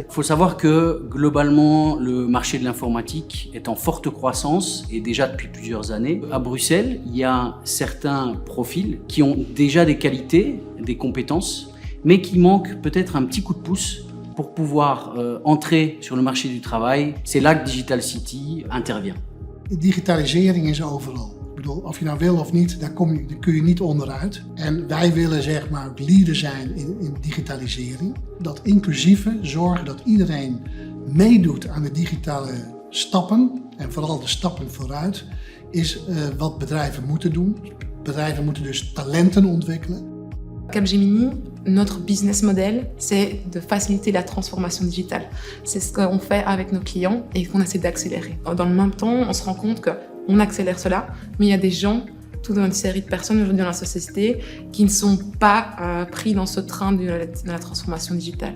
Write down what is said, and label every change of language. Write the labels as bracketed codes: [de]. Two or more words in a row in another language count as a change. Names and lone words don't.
[fr] Il faut savoir que globalement, le marché de l'informatique est en forte croissance et déjà depuis plusieurs années. À Bruxelles, il y a certains profils qui ont déjà des qualités, des compétences, mais qui manquent peut-être un petit coup de pouce pour pouvoir entrer sur le marché du travail. C'est là que Digital City intervient. [nl] De digitalisering is overal. Ik bedoel, of je nou wil of niet, daar kun je niet onderuit. En wij willen zeg maar leader zijn in digitalisering. Dat inclusieve, zorgen dat iedereen meedoet aan de digitale stappen. En vooral de stappen vooruit, is wat bedrijven moeten doen. Bedrijven moeten dus talenten ontwikkelen. [fr] Capgemini, notre business model, c'est de faciliter la transformation digitale. C'est ce qu'on fait avec nos clients et qu'on essaie d'accélérer. Dans le même temps, on se rend compte qu'on accélère cela, mais il y a des gens, toute une série de personnes aujourd'hui dans la société qui ne sont pas pris dans ce train de la transformation digitale.